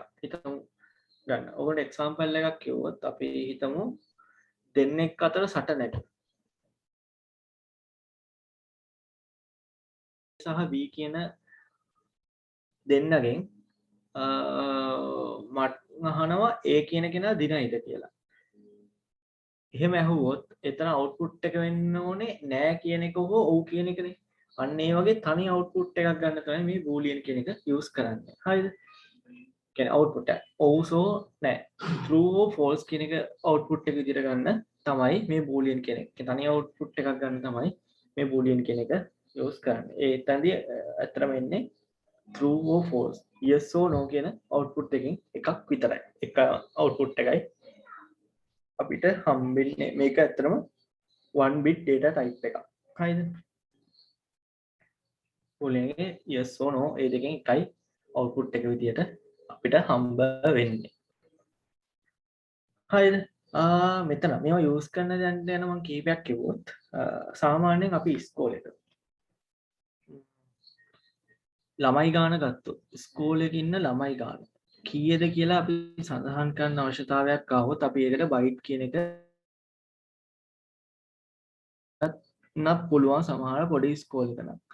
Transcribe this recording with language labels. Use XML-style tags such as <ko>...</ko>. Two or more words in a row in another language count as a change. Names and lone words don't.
<si>හිතමු ගන්න. ඔකට example එකක් කිව්වොත් අපි හිතමු දෙන්නෙක් අතර සටනක සහ B කියන දෙන්නගෙන් මට අහනවා A කියන කෙනා දිනයිද කියලා. එහෙම ඇහුවොත් එතන අවුට්පුට් එක වෙන්න ඕනේ නෑ කියන එක හෝ ඔව් කියන එකනේ. අන්න ඒ වගේ තනි අවුට්පුට් එකක් ගන්න තමයි මේ බූලියන් කියන එක යූස් කරන්නේ. හරිද? කියන්නේ අවුට්පුට් එක ඔව් සෝ නෑ</si> <en>true or false</en> <si>කියන එක අවුට්පුට් එක විදිහට ගන්න තමයි මේ බූලියන් කියන එක. තනි අවුට්පුට් එකක් ගන්න තමයි මේ බූලියන් කියන එක යූස් කරන්නේ. ඒ එතනදී අතරම එන්නේ</si> <en>true or false yes or no</en> <si>කියන අවුට්පුට් එකකින් එකක් විතරයි. එක අවුට්පුට් එකයි අපිට හම්බෙන්නේ. මේක ඇත්තටම 1</si> <en>bit data type</en> <si>එකක්. හරිද? boolean එකේ</si> <en>yes or no</en> <si>ඒ දෙකෙන් එකයි output එක විදියට අපිට හම්බ වෙන්නේ. හරිද? මෙතන මේවා use කරන දැන් යන මම කීපයක් කිව්වොත් සාමාන්‍යයෙන් අපි ඉස්කෝලේට ළමයි ගාන ගත්තොත් ස්කෝල් එකේ ඉන්න ළමයි ගාන කීයද කියලා අපි සඳහන් කරන්න අවශ්‍යතාවයක් ආවොත් අපි ඒකට බයිට් කියන එක නත් පුළුවන් සමහර පොඩි ස්කෝල් එකක් නම්.</si>